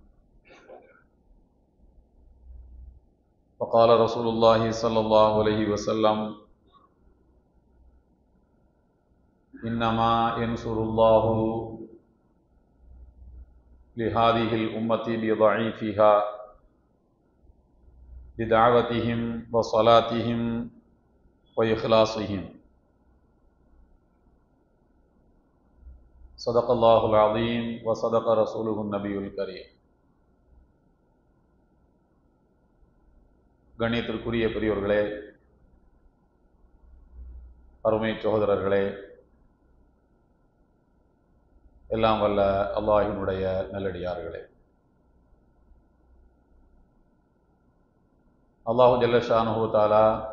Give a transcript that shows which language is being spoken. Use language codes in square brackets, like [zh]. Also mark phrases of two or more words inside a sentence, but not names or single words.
[ar] وقال رسول الله صلى الله عليه وسلم: إنما ينصر الله لهذه الأمة بضعيفها بدعوتهم وصلاتهم وإخلاصهم. صدق الله العظيم وصدق رسوله النبي الكريم. [ta] கண்ணியத்திற்குரிய பெரியோர்களே, அருமை சகோதரர்களே, எல்லாம் வல்ல அல்லாஹ்வினுடைய நல்லடியார்களே, [ar] الله جل شأنه تعالى